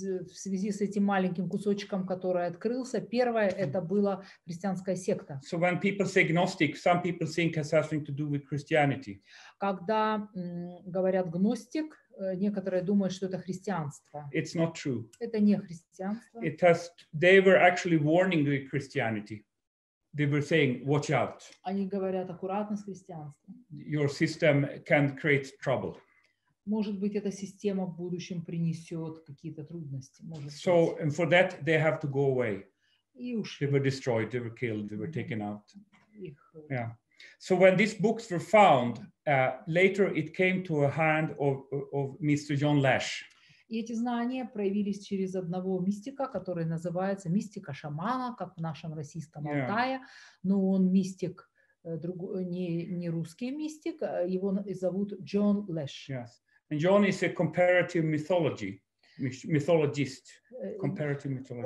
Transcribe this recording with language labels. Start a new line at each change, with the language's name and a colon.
Russian: В связи с этим маленьким кусочком, который открылся, первое это была христианская секта.
English: So when people say Gnostic, some people think it has something to do with Christianity.
Russian: Когда говорят гностик, некоторые думают, что это христианство.
English: It's not true.
Russian: Это не христианство.
English: They were actually warning the Christianity. They were saying, watch out.
Russian: Они говорят аккуратно с христианством.
English: Your system can create trouble.
Russian: Может быть, эта система в будущем принесет какие-то трудности.
English: So, and for that, they have to go away.
Russian: И ушли.
English: They were destroyed, they were killed, they were taken out. Yeah. So when these books were found, later it came to a hand of Mr. John Lash.
Russian: И эти знания проявились через одного мистика, который называется мистика шамана, как в нашем российском Алтае, но он мистик, не русский мистик, его зовут Джон Лэш.
English: Yes. And John is a comparative methodologist. Comparative mythology.